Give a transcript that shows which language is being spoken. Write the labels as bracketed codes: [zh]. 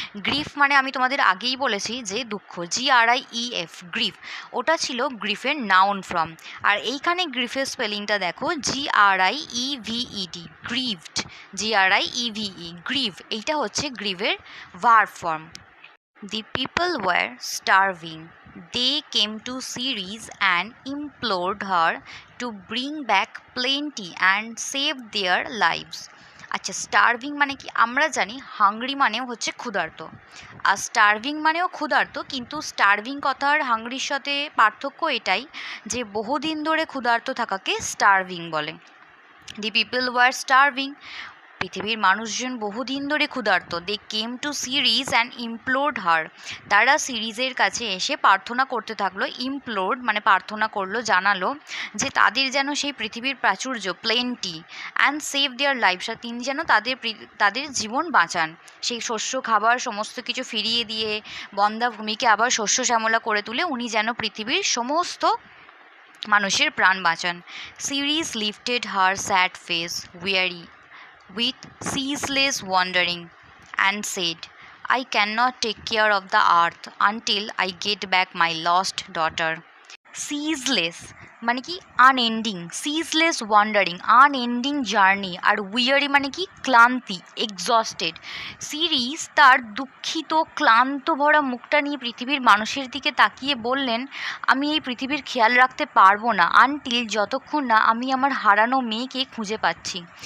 [bn] Grief মানে আমি তোমাদের আগেই বলেছি যে দুঃখ, GRIEF, গ্রিফ, ওটা ছিল গ্রিফের নাউন ফর্ম। আর এইখানে গ্রিফের স্পেলিংটা দেখো, GRIEVED, গ্রিভড, GRIEVE, গ্রিভ, এইটা হচ্ছে গ্রিভের verb form. [en] The people were starving. They came to Ceres and implored her to bring back plenty and save their lives. [bn] আচ্ছা, স্টারভিং মানে কি? আমরা জানি হাংরি মানেও হচ্ছে ক্ষুধার্ত, আর স্টারভিং মানেও ক্ষুধার্ত, কিন্তু স্টারভিং কথার হাংরির সাথে পার্থক্য এটাই যে বহুদিন ধরে ক্ষুধার্ত থাকাকে স্টারভিং বলে। [en] the people were starving, [bn] পৃথিবীর মানুষজন বহুদিন ধরে ক্ষুধার্ত। [en] they came to Ceres and implored her, [bn] তারা সিরিজের কাছে এসে প্রার্থনা করতে থাকলো। ইমপ্লোর্ড মানে প্রার্থনা করলো, জানালো যে তাদের যেন সেই পৃথিবীর প্রাচুর্য, plenty, [en] and save their life, [bn] তিনি যেন তাদের জীবন বাঁচান। সেই শস্য খাবার সমস্ত কিছু ফিরিয়ে দিয়ে বন্ধ্যা ভূমিকে আবার শস্য শ্যামলা করে তুলে উনি যেন পৃথিবীর সমস্ত মানুষের প্রাণ বাঁচান। [en] Ceres lifted her sad face weary with ceaseless wandering and said, I cannot take care of the earth until I get back my lost daughter. [bn] Ceaseless মানে কি unending, [en] ceaseless wandering unending journey, [bn] আর উইয়ারি মানে কি ক্লান্তি, exhausted. Series তার দুঃখিত ক্লান্ত ভরা মুখটা নিয়ে পৃথিবীর মানুষের দিকে তাকিয়ে বললেন, আমি এই পৃথিবীর খেয়াল রাখতে পারবো না আনটিল যতক্ষণ না আমি আমার হারানো মেয়েকে খুঁজে পাচ্ছি।